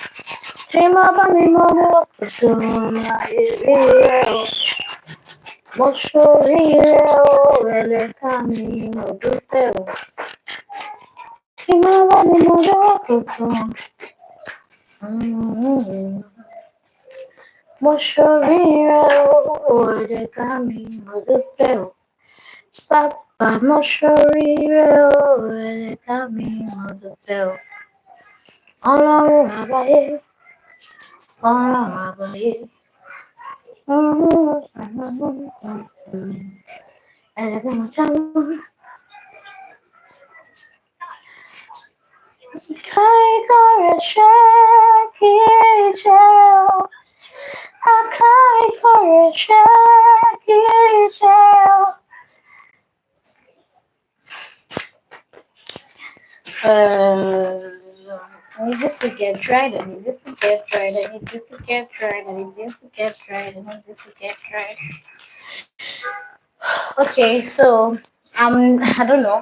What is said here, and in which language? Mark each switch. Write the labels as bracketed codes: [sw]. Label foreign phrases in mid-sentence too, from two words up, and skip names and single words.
[yo] Trimabani Momo, Kusuma, Moshoriro, Elecami, Modupe, Trimabani Momo, Kusuma. Moshoriro, Elecami, Modupe, Papa, Moshoriro, Elecami, Modupe. Ọlọ́run àgbáyé, ọlọ́run àgbáyé. Ẹ̀jẹ̀ mo jáwọ́. Káíkọ́ rẹ̀ ṣe kiri jẹ́ o. Akáíkọ́ rẹ̀ ṣe kiri jẹ́ o. [en] I need this to get dried. I need this to get dried. I need this to get dried. I need this to get dried. I need this to get dried. Okay, so I don't know.